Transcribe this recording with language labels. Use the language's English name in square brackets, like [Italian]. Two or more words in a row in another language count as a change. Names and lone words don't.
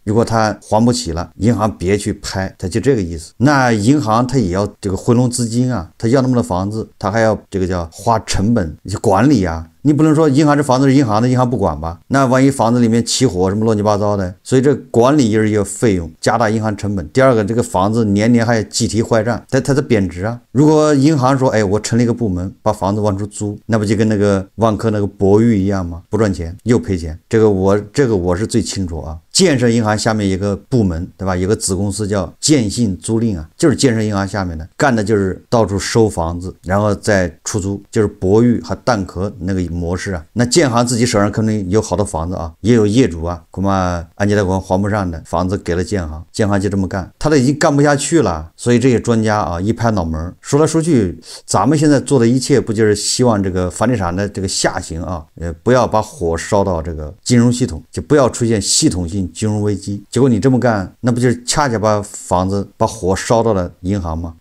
[Chinese] 如果他還不起了，銀行別去拍，他就這個意思。那銀行他也要這個回籠資金啊，他要那麼多房子，他還要這個叫花成本去管理啊。你不能說銀行這房子是銀行的，银行不管吧？那萬一房子裡面起火什麼亂七八糟的，所以這管理也是一個費用，加大銀行成本。第二個，這個房子年年還要計提壞賬，它在貶值啊。如果銀行說，哎，我成立一個部門，把房子往出租，那不就跟那個萬科那個博裕一樣嗎？不賺錢又賠錢。這個我是最清楚啊。建設銀行下面一個部門，對吧？有個子公司叫建信租賃啊，就是建設銀行下面的，幹的就是到處收房子，然後再出租，就是博裕和蛋壳那個模式啊。那建行自己手上可能有好多房子啊，也有業主啊，恐怕按揭贷款還不上的房子給了建行，建行就這麼幹，他都已經幹不下去了。所以這些專家啊，一拍腦門，說來說去，咱們現在做的一切不就是希望這個房地產的這個下行啊，不要把火燒到這個金融系統，就不要出現系統性金融危機。結果你這麼幹，那不就是恰恰把火燒到了銀行嗎？